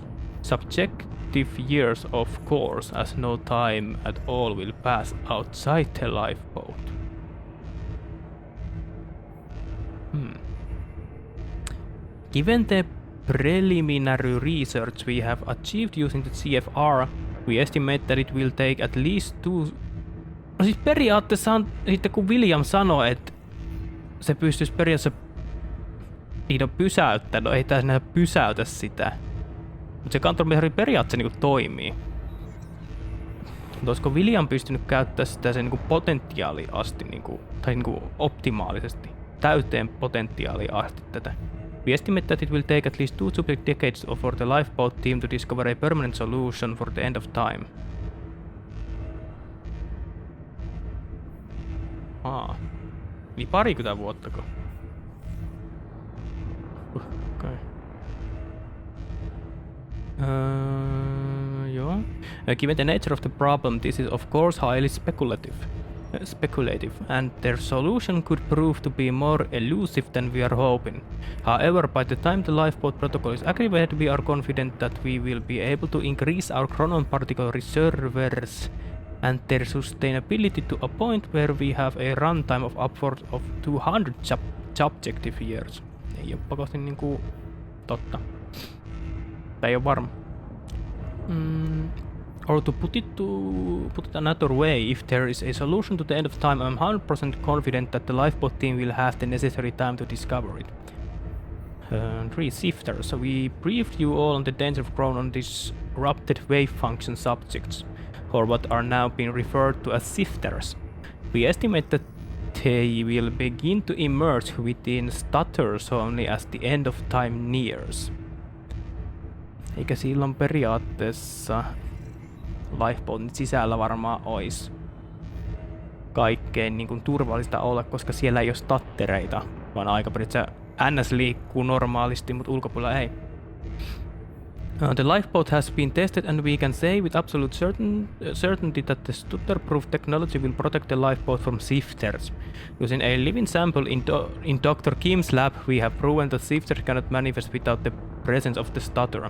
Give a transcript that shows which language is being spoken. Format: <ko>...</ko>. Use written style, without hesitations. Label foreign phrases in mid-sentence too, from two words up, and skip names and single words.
<en>Subjective years, of course, as no time at all will pass outside the lifeboat. Given the preliminary research we have achieved using the CFR, we estimate that it will take at least 2...</en> <fi>No siis periaatteessa on, sitten kun William sanoi, että se pystyisi periaatteessa pysäyttämään, no ei tää sinä pysäytä sitä. Mutta se countermeasure periaatteessa niinku toimii. Mutta olisiko William pystynyt käyttämään sitä sen niinku potentiaaliin asti, niinku, tai niinku optimaalisesti, täyteen potentiaaliin asti tätä?</fi> <en>We estimate that it will take at least 2 decades for the lifeboat team to discover a permanent solution for the end of time.</en> <fi>Niin 20 vuottako? Okay. Joo.</fi> <en>Given the nature of the problem, this is of course highly speculative, and their solution could prove to be more elusive than we are hoping. However, by the time the lifeboat protocol is activated, we are confident that we will be able to increase our chronon particle reservoirs and their sustainability to a point where we have a runtime of upwards of 200 subjective years.</en> <fi>Ei oo pakosti niinku totta. Tää ei oo varma.</fi> <en>Or to put it another way, if there is a solution to the end of time, I'm 100% confident that the lifeboat team will have the necessary time to discover it. Three sifters. So we briefed you all on the danger of grown on disrupted wave function subjects, or what are now being referred to as sifters. We estimate that they will begin to emerge within stutters only as the end of time nears.</en> <fi>Eikä silloin periaatteessa Lifeboatin sisällä varmaan ois kaikkein niin kuin turvallista olla, koska siellä ei ole stattereita, vaan aika periaatteessa NS liikkuu normaalisti, mutta ulkopuolella ei.</fi> <en>The lifeboat has been tested and we can say with absolute certainty that the stutter-proof technology will protect the lifeboat from sifters. Using a living sample in Dr. Kim's lab, we have proven that sifters cannot manifest without the presence of the stutter.</en>